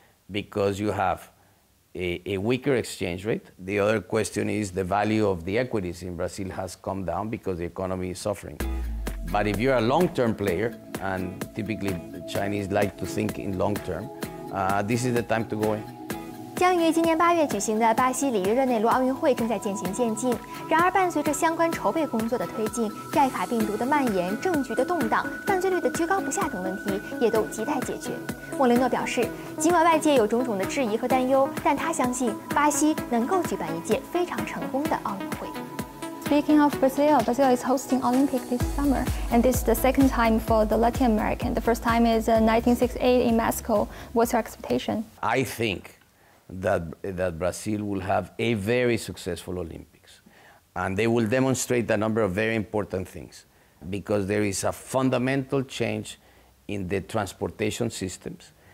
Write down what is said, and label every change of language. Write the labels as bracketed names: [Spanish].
[English] Because you have a weaker exchange rate. The other question is the value of the equities in Brazil has come down because the economy is suffering. But if you're a long-term player, and typically the Chinese like to think in long-term, this is the time to go in. [Chinese] 将于今年8月举行的巴西里约热内卢奥运会正在渐行渐近。然而，伴随着相关筹备工作的推进，寨卡病毒的蔓延、政局的动荡、犯罪率的居高不下等问题也都亟待解决。莫雷诺表示，尽管外界有种种的质疑和担忧，但他相信巴西能够举办一届非常成功的奥运会。 [English] Speaking of Brazil, Brazil is hosting Olympics this summer, and this is the second time for the Latin American. The first time is 1968 in Mexico. What's your expectation? I think that Brazil will have a very successful Olympics. And they will demonstrate a number of very important things, because there is a fundamental change in the transportation systems.